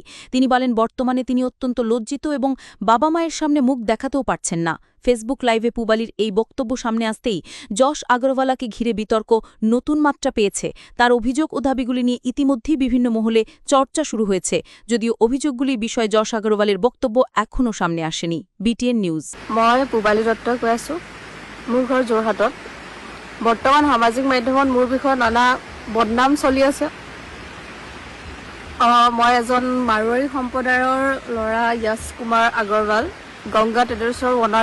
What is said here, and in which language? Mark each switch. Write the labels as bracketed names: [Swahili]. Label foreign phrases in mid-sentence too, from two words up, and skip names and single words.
[Bangla] তিনি বলেন, বর্তমানে তিনি অত্যন্ত লজ্জিত এবং বাবা মায়ের সামনে মুখ দেখাতেও পারছেন না। ফেসবুক লাইভে পুবালির এই বক্তব্য সামনে আসতেই যশ আগরওয়ালাকে ঘিরে বিতর্ক নতুন মাত্রা পেয়েছে। তার অভিযোগ ও দাবিগুলি নিয়ে ইতিমধ্যেই বিভিন্ন মহলে চর্চা শুরু হয়েছে, যদিও অভিযোগগুলির বিষয়ে যশ আগরওয়ালের বক্তব্য এখনও সামনে আসেনি। বিটিএন নিউজ। [Assamese] মই পুবালি দত্তই কৈ আছো। মোৰ ঘৰ যোৰহাটত। বৰ্তমান সামাজিক মাধ্যমত মোৰ বিষয়ে নানা বদনাম চলি আছে। মই এজন মাৰোৱাৰী সম্প্ৰদায়ৰ ল'ৰা য়শ কুমাৰ আগৰৱাল, গংগা ট্ৰেডাৰ্ছৰ অনাৰ।